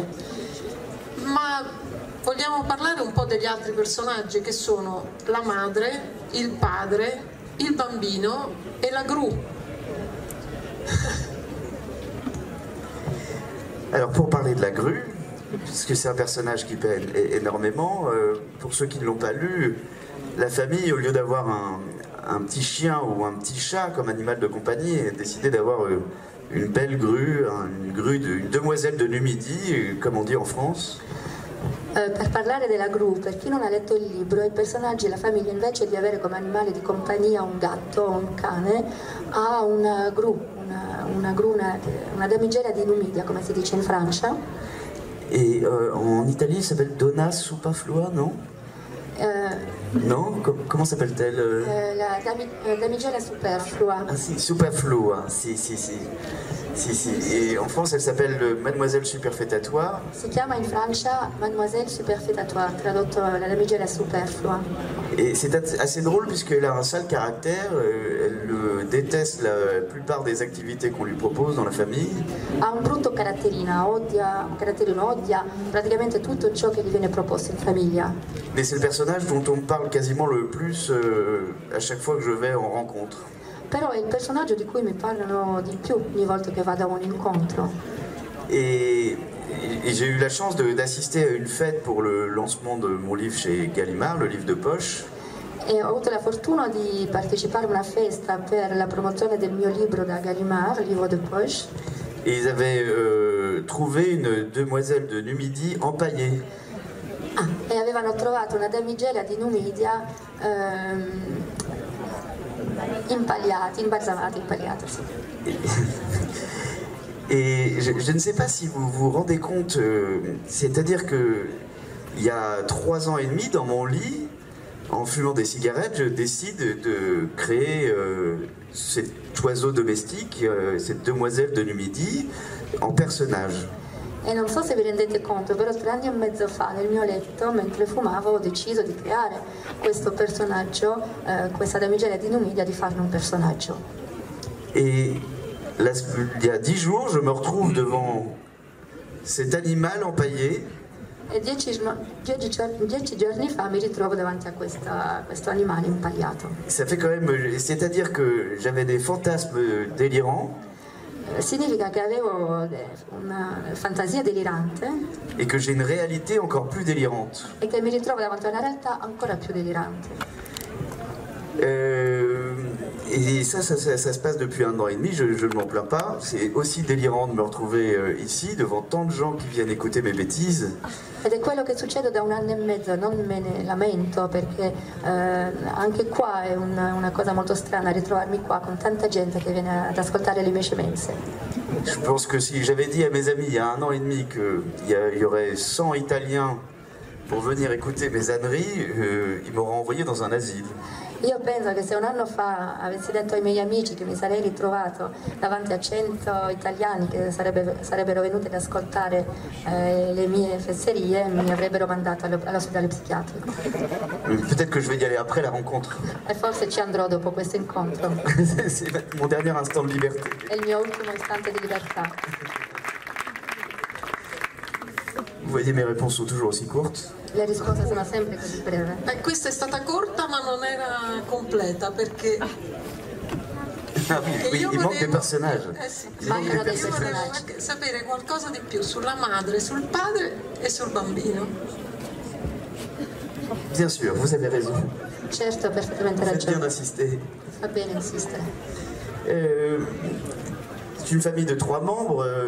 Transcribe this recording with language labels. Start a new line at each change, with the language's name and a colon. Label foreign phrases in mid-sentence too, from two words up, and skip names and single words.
Italian: Ma vogliamo parlare un po' degli altri personaggi che sono la madre, il padre, il bambino
French: et la grue. Alors pour parler de la grue, puisque c'est un personnage qui plaît énormément, pour ceux qui ne l'ont pas lu, la famille, au lieu d'avoir un petit chien ou un petit chat comme animal de compagnie, a décidé d'avoir une belle grue, une demoiselle de Numidie, comme on dit en France.
Italian: Per parlare della gru, per chi non ha letto il libro, i personaggi e la famiglia, invece di avere come animale di compagnia un gatto o un cane, ha una gru, una damigella di Numidia, come si dice in Francia.
French: Et en Italie, elle s'appelle Donna Superflua, non Non, comment s'appelle-t-elle
Italian: La damigella superflua. Ah si, Superflua, si.
French: Et en France, elle s'appelle Mademoiselle Superfétatoire.
Italian: Si chiama in Francia Mademoiselle Superfétatoire, tradotto la damigella superflua.
French: Et c'est assez drôle puisqu'elle a un sale caractère, elle déteste la plupart des activités qu'on lui propose dans la famille.
Italian: Ha un brutto caratterino, odia praticamente tutto ciò che gli viene proposto in famiglia.
French: Mais c'est le personnage dont on parle quasiment le plus à chaque fois que je vais en rencontre.
Italian: Però è il personaggio di cui mi parlano di più ogni volta che vado a un incontro.
French: Et j'ai eu la chance d'assister à une fête pour le lancement de mon livre chez Gallimard, le livre de poche.
Italian: E ho avuto la fortuna di partecipare a una festa per la promozione del mio libro da Gallimard, il
French: livre de poche. Et ils avaient trouvé une demoiselle de Numidie empaillée.
Italian: E avevano trovato una damigella di Numidia impagliata, sì.
French: Et je ne sais pas si vous vous rendez compte, c'est-à-dire que il y a 3 ans et demi, dans mon lit, en fumant des cigarettes, je décide de créer cet oiseau domestique, cette demoiselle de Numidie, en personnage.
Italian: E non so se vi rendete conto, però 3 anni e mezzo fa nel mio letto, mentre fumavo, ho deciso di creare questo personaggio, questa damigella di Numidia, di farne un personaggio.
French: Et il y a 10 jours, je me retrouve devant cet animal empaillé.
Italian: E 10 giorni fa mi ritrovo davanti a questo animale impagliato.
French: Ça fait quand même, c'est-à-dire que j'avais des fantasmes délirants.
Italian: Significa che avevo una fantasia delirante
French: et que j'ai une réalité encore plus délirante.
Italian: E che mi ritrovo davanti a una realtà ancora più delirante.
French: Et ça se passe depuis 1 an et demi, je ne m'en plains pas. C'est aussi délirant de me retrouver ici, devant tant de gens qui viennent écouter mes bêtises.
Italian: Ed è quello che succede da 1 anno e mezzo, non me ne lamento, perché anche qua è una cosa molto strana ritrovarmi qua con tanta gente che viene ad ascoltare le mie scemenze.
French: Je pense que si j'avais dit à mes amis il y a 1 an et demi qu'il y aurait 100 Italiens pour venir écouter mes âneries, ils m'auraient envoyé dans un asile.
Italian: Io penso che se 1 anno fa avessi detto ai miei amici che mi sarei ritrovato davanti a 100 italiani che sarebbero venuti ad ascoltare le mie fesserie, mi avrebbero mandato all'ospedale psichiatrico.
French: Peut-être que je vais y aller après la rencontre.
Italian: E forse ci andrò dopo questo incontro.
French: C'est mon dernier instant de liberté.
Italian: È il mio ultimo istante di libertà.
French: Vous voyez, mes réponses sont toujours aussi courtes.
Italian: Le risposte sono sempre così brevi. Questa è stata corta ma non era completa perché...
French: Ah oui, il manque des personnages.
Italian: Sì. Mancano dei Io volevo personaggi. anche sapere qualcosa di più sulla madre, sul padre e sul bambino.
French: Bien sûr, vous avez raison.
Italian: Certo, perfettamente
French: Faites bien
Italian: ragione.
French: d'insister.
Italian: Va bene insistere.
French: C'est une famille de 3 membres.